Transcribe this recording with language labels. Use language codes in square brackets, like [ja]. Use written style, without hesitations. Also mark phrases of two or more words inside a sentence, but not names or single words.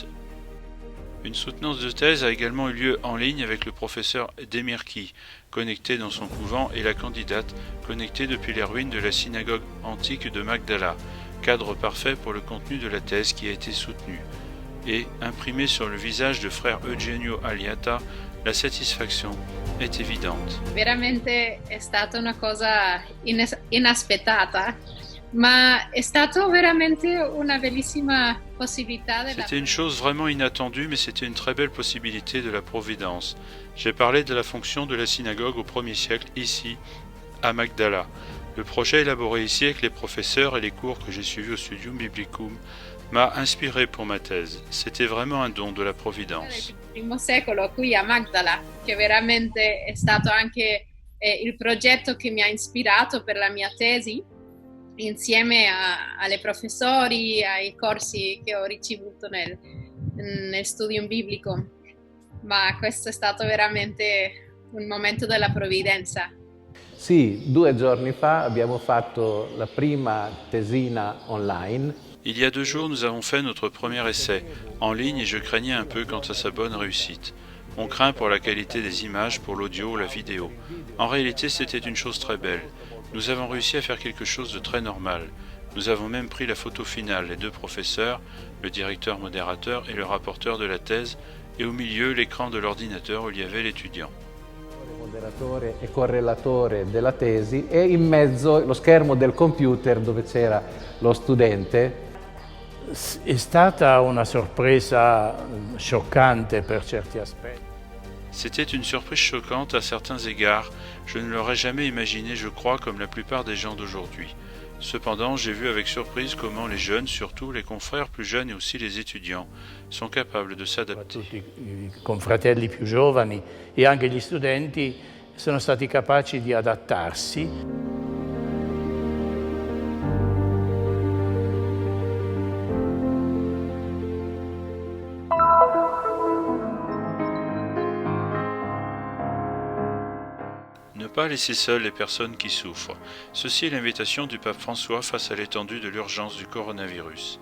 [fr] Une soutenance de thèse a également eu lieu en ligne avec le professeur Demirki, connecté dans son couvent, et la candidate, connectée depuis les ruines de la synagogue antique de Magdala, cadre parfait pour le contenu de la thèse qui a été soutenue. Et, imprimé sur le visage de frère Eugenio Aliata, la satisfaction est évidente. [it] Veramente è stata una cosa inaspettata, ma è stato veramente una bellissima possibilità. [fr] C'était une chose vraiment inattendue, mais c'était une très belle possibilité de la Providence. J'ai parlé de la fonction de la synagogue au 1er siècle, ici, à Magdala. Le projet élaboré ici avec les professeurs et les cours que j'ai suivis au Studium Biblicum m'a inspiré pour ma thèse. C'était vraiment un don de la Providence. [it] Il primo secolo qui a Magdala, che veramente è stato anche il progetto che mi ha ispirato per la mia tesi, insieme alle professori, ai corsi che ho ricevuto nel studium biblico. Ma questo è stato veramente un momento della provvidenza. Sì, 2 giorni fa abbiamo fatto la prima tesina online. [fr] Il y a 2 jours, nous avons fait notre premier essai en ligne et je craignais un peu quant à sa bonne réussite. On craint pour la qualité des images, pour l'audio ou la vidéo. En réalité, c'était une chose très belle. Nous avons réussi à faire quelque chose de très normal. Nous avons même pris la photo finale, les 2 professeurs, le directeur modérateur et le rapporteur de la thèse, et au milieu l'écran de l'ordinateur où il y avait l'étudiant. [it] Moderatore e correlatore della tesi e in mezzo lo schermo del computer dove c'era lo studente. È stata una sorpresa scioccante per certi aspetti. [fr] C'était une surprise choquante à certains égards. Je ne l'aurais jamais imaginé, je crois, comme la plupart des gens d'aujourd'hui. Cependant, j'ai vu avec surprise comment les jeunes, surtout les confrères plus jeunes et aussi les étudiants, sont capables de s'adapter. [it] Tutti i confratelli più giovani e anche gli studenti sono stati capaci di adattarsi. [fr] Ne pas laisser seules les personnes qui souffrent. Ceci est l'invitation du pape François face à l'étendue de l'urgence du coronavirus.